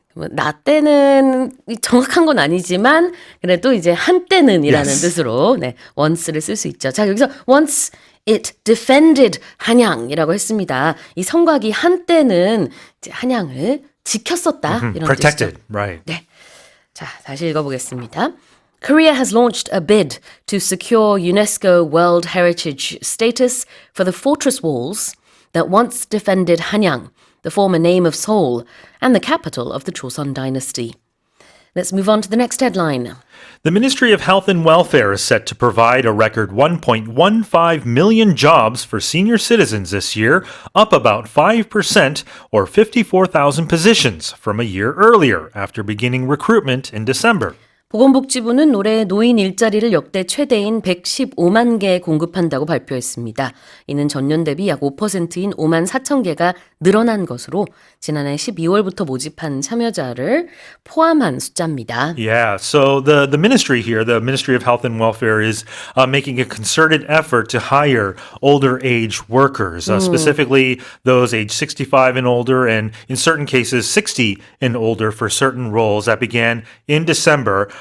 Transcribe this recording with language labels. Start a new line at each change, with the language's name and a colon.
Korean: 나 때는 정확한 건 아니지만 그래도 이제 한때는이라는
English: Yes.
Korean: 뜻으로 네, once를 쓸 수 있죠. 자, 여기서
English: once it defended
Korean: 한양이라고 했습니다. 이 성곽이 한때는 이제 한양을 지켰었다 이런
English: Protected,
Korean: 뜻이죠.
English: right.
Korean: 네. 자, 다시 읽어보겠습니다.
English: Korea has launched a bid to secure UNESCO World Heritage status for the fortress walls that once defended Hanyang, the former name of Seoul, and the capital of the Joseon dynasty. Let's move on to the next headline. The Ministry of Health and Welfare is set to provide a record 1.15 million jobs for senior citizens this year, up about 5% or 54,000 positions from a year earlier after beginning recruitment in December.
Korean: 보건복지부는 올해 노인 일자리를 역대 최대인 115만 개 공급한다고 발표했습니다. 이는 전년 대비 약 5%인 5만 4천 개가 늘어난 것으로 지난해 12월부터 모집한 참여자를 포함한 숫자입니다.
English: Yeah, so the ministry here, the Ministry of Health and Welfare, is making a concerted effort to hire older age workers, specifically those age 65 and older, and in certain cases 60 and older for certain roles that began in December.